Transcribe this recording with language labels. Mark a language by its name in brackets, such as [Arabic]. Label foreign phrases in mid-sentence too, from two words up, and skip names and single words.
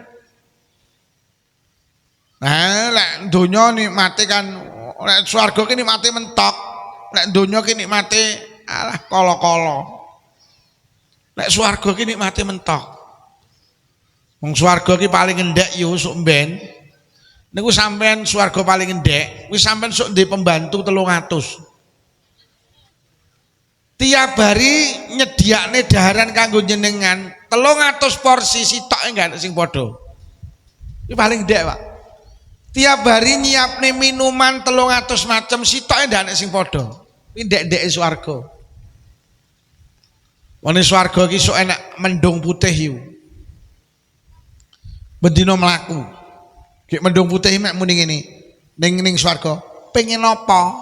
[Javanese] Nah, lek donya nikmate kan lek swarga ki nikmate mentok. Lek donya ki nikmate alah kala-kala. Lek swarga ki nikmate mentok. Wong swarga ki paling endek yo sok mben. Niku sampean swarga paling endek, wis sampean sok ndek pembantu 300. [Indonesian] Tiap hari [Javanese] nyediakne daharan kanggo jenengan 300 porsi sitoke enggak sing padha. Iki paling ndek, Pak. [Indonesian] Tiap hari [Javanese] nyiapne minuman 300 macam sitoke ndak sing padha. Iki ndek-ndeke swarga. Wong swarga iki sok enak mendung putih yo. Bendina mlaku. Ki mendung putih mek muni ngene. Ning swarga, pengen apa?